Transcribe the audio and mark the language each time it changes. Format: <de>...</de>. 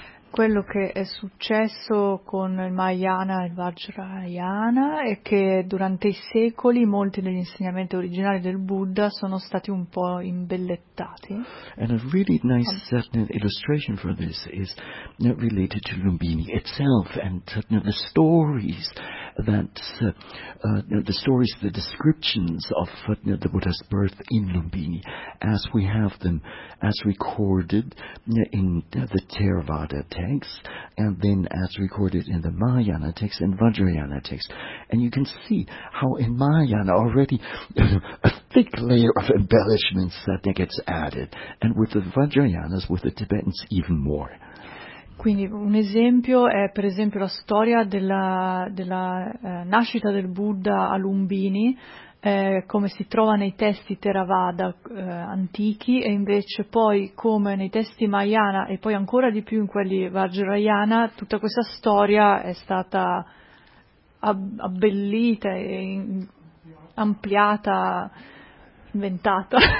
<it>Quello che è successo con il Mahayana e il Vajrayana è che durante i secoli molti degli insegnamenti originali del Buddha sono stati un po' imbellettati.</it> <en>And a really nice illustration for this is related to Lumbini itself and the stories that the stories, the descriptions of the Buddha's birth in Lumbini as we have them as recorded in the Theravada texts and then as recorded in the Mahayana texts and Vajrayana texts. And you can see how in Mahayana already a thick layer of embellishments that gets added, and with the Vajrayanas, with the Tibetans, even more.</en> <it>Quindi un esempio è per esempio la storia della nascita del Buddha a Lumbini, come si trova nei testi Theravada antichi, e invece poi come nei testi Mahayana e poi ancora di più in quelli Vajrayana, tutta questa storia è stata abbellita, e ampliata, inventata.</it>